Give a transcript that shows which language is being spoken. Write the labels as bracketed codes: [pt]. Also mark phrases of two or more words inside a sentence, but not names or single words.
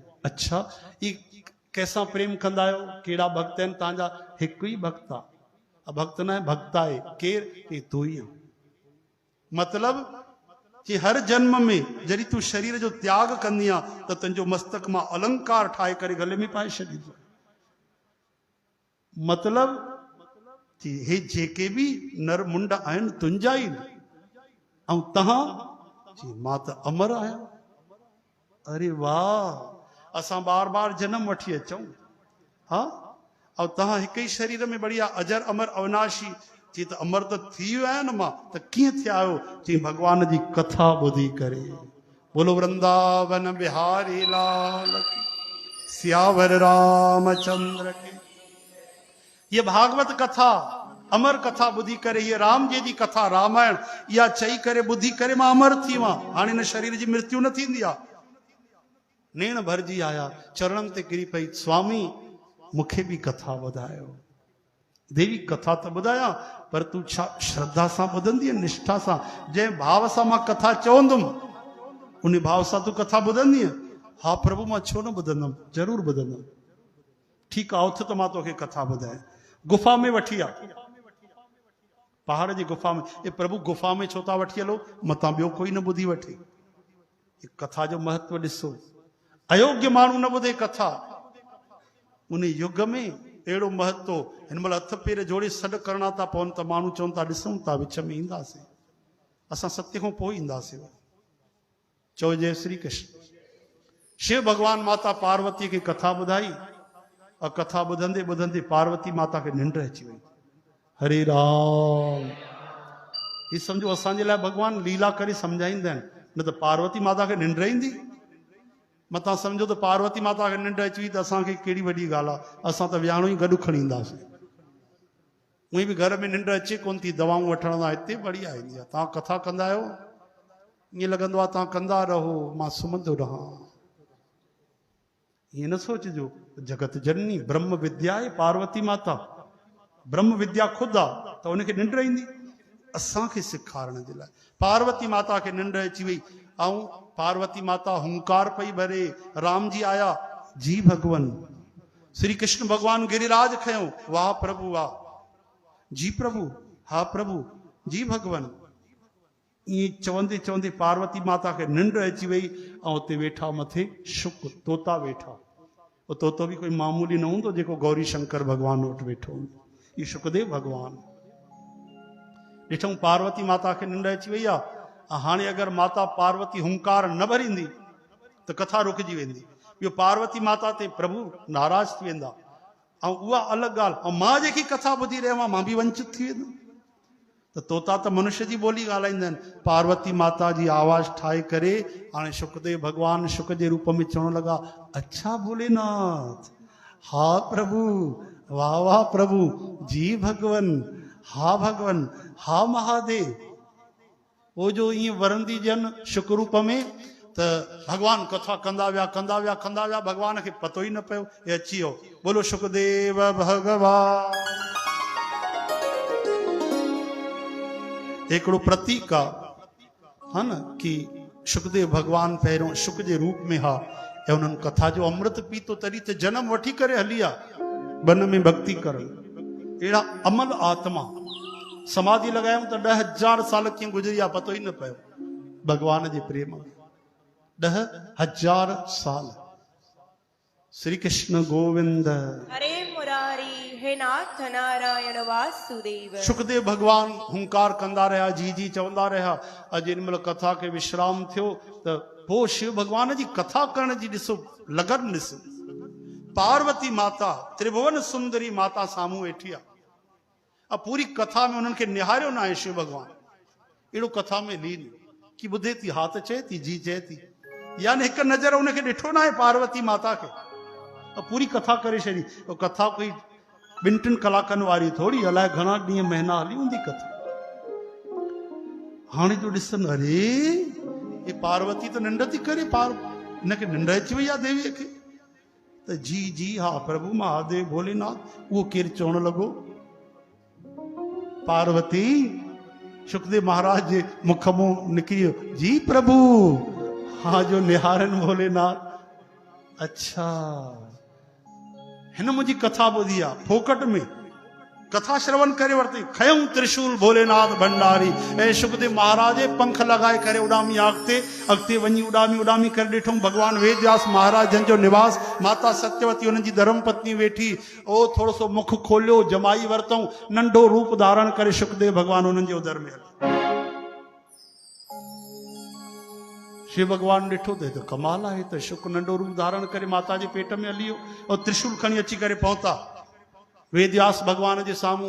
[sd] अच्छा ये कंहिंसां प्रेम कंदा आहियो? कहिड़ा भक्त आहिनि तव्हांजा? हिकु ई भक्त आहे, भक्त न आहे, भक्त आहे। केरु? तूं ई आहे। मतिलब कि हर जन्म में जॾहिं तूं शरीर जो त्याग कंदी आहे त तुंहिंजो मस्तक मां अलंकार ठाहे करे गले में पाए छॾींदो। मतलब कि हे जेके भी नर मुंड आहिनि तुंहिंजा ई ऐं तव्हां जी मां त अमर आहियां। अरे वाह, असां बार बार जन्म वठी अचूं, हाँ, ऐं तव्हां हिकु ई शरीर में बढ़िया अजर अमर अविनाशी जी, त अमर त थी वियो आहियां न मां, त कीअं थिया आहियो? जी भगवान जी कथा ॿुधी करे। [hi] बोलो वृंदावन बिहारी लाल की, सियावर रामचंद्र की। [sd] ये भागवत कथा, अमर कथा ॿुधी करे, ये राम जी कथा रामायण, इहा चई करे ॿुधी करे मां अमर थी वियो आहियां। हाणे हिन शरीर जी मृत्यु न थींदी आहे। नेण भरिजी आया, चरणनि ते किरी पई, स्वामी मूंखे बि कथा ॿुधायो। देवी कथा त ॿुधायां, पर तूं छा श्रद्धा सां ॿुधंदीअ, निष्ठा सां? जंहिं भाव सां मां कथा चवंदुमि उन भाव सां तूं कथा ॿुधंदीअ? हा प्रभु मां छो न ॿुधंदुमि, ज़रूरु ॿुधंदुमि। ठीकु आहे, उथ त मां तोखे कथा ॿुधायां। गुफ़ा में वठी आ, पहाड़ जी गुफ़ा में। ए प्रभु गुफ़ा में छो था वठी हलो, मतां ॿियो कोई न ॿुधी वठे। कथा जो महत्व ॾिसो, अयोग्य माण्हू न ॿुधे कथा। उन युग में अहिड़ो महत्व, हिन महिल हथ पेर जोड़े सॾु करणा था पवनि त माण्हू चवनि था ॾिसूं था, विच में ईंदासीं, असां सत्य खां पोइ ईंदासीं। चओ जय श्री कृष्ण। शिव भगवान माता पार्वती खे कथा ॿुधाई, और कथा ॿुधंदे ॿुधंदे पार्वती माता खे निंड अची वई। हरे राम। ये समझो असांजे लाइ भगवान लीला करे सम्झाईंदा आहिनि, न त पार्वती माता खे निंड ईंदी? मतां समझो त पार्वती माता खे निंड अची वई त असांखे कहिड़ी वॾी ॻाल्हि आहे, असां त विहाणो ई गॾु खणी ईंदासीं। उहे बि घर में निंड अचे कोन थी, दवाऊं वठण लाइ हिते बढ़िया ईंदी आहे। तव्हां कथा कंदा आहियो, ईअं लॻंदो आहे तव्हां कंदा रहो, मां सुम्हंदो रहां। ये न सोचजो, जगत जननी ब्रह्म विद्या आहे पार्वती माता, ब्रह्म विद्या खुद आहे, तो उनखे निंड ईंदी? असांखे सेखारण जे लाइ पार्वती माता खे निंड अची वई। ऐं पार्वती माता हुंकार पई भरे, राम जी आया, जी भगवान। श्री कृष्ण भगवान गिरिराज खयो, वाह प्रभु वाह, जी प्रभु, हा प्रभु, जी भगवान। ये चवंदे चवंदे पार्वती माता खे निंड अची वई। ऐं उते वेठा मथे शुक तोता वेठा। वो तोतो भी कोई मामूली न हूंदो जेको गौरी शंकर भगवान वटि वेठो हूंदो, ये शुकदेव भगवान। ॾिठऊं पार्वती माता खे निंड अची वई आहे। हाणे अगरि माता पार्वती हुंकार न भरींदी त कथा रुकिजी वेंदी। ॿियो पार्वती माता ते प्रभु नाराज़ थी वेंदा। ऐं उहा अलॻि ॻाल्हि, ऐं मां जेकी कथा ॿुधी रहियो आहियां मां बि वंचित थी वेंदुमि। त तोता त मनुष्य जी ॿोली ॻाल्हाईंदा आहिनि। पार्वती माता जी आवाज़ ठाहे करे हाणे शुकदेव भगवान शुक जे रूप में चवण लॻा, अच्छा भोलेनाथ, हा प्रभु, वाह वाह प्रभु, जी भगवान, हा भगवान, हा महादेव। वो जो ईअं वरंदी जन शुक रूप में, त त भगवान कथा कंदा विया भगवान खे पतो ही न पियो ये अची वियो। बोलो सुखदेव भगवान। हिकिड़ो प्रतीक है न कि सुखदेव भगवान पहिरियों सुख जे रूप में हा ऐं उन्हनि कथा जो अमृत पीतो तॾहिं त जनम वठी करे हली आहे वन में भक्ति करण। अहिड़ा अमल आत्मा समाधि लॻायूं त 10,000 साल कीअं गुज़री विया पतो ई न पियो भगवान जे प्रेम में। 10,000 साल। श्री कृष्ण गोविंद हरे मुरारी हे नाथ नारायण वासुदेव। सुखदेव भगवान हुंकार कंदा रहा, जी जी चवंदा रहा। अॼु इन महिल कथा खे विश्राम थियो त पोइ शिव भगवान जी कथा करण जी ॾिसो लगन ॾिसो। पार्वती माता त्रिभुवन सुंदरी माता साम्हूं वेठी आहे। अब पूरी कथा में उन्हनि खे निहारियो न आहे शिव भगवान। अहिड़ो कथा में लीन कि ॿुधे थी, हा त चए थी, जी चए थी, यानी हिकु नज़र उनखे ॾिठो न आहे पार्वती माता खे। पूरी कथा करे छॾी। कथा कोई 2-3 कलाकनि वारी थोड़ी, अलाए घणा ॾींहं महीना हली हूंदी कथा। हाणे जो ॾिसनि, अरे ये पार्वती तो निंड थी करे, इनखे निंड अची वई आहे देवीअ खे। त जी जी हा प्रभु महादेव भोलेनाथ। उहो केरु चवणु लॻो, पार्वती सुखदेव महाराज जे मुख मां निकिरी वियो, जी प्रभु हा जो निहारन भोलेनाथ। अच्छा हिन मुंहिंजी कथा ॿुधी आहे, फोकट में कथा श्रवण करे वरिती। खयूं त्रिशूल भोलेनाथ भंडारी। ऐं सुखदेव महाराज पंख लगाए करे उॾामी अॻिते वञी उॾामी करे ॾिठूं भगवान वेदव्यास महाराज जन जो निवास। माता सत्यवती उन्हनि जी धर्म पत्नी वेठी। ओ थोरो सो मुख खोलियो, जमाई वरितऊं, नंढो रूप धारण करे सुखदेव भगवान उन्हनि जे उदर में हलियो। शिव भगवान ॾिठो त कमाल आहे, त शुक नंढो रूप धारण करे माता जे पेट में हली वियो और त्रिशूल खणी अची करे पहुता वेदव्यास भगवान जे साम्हूं।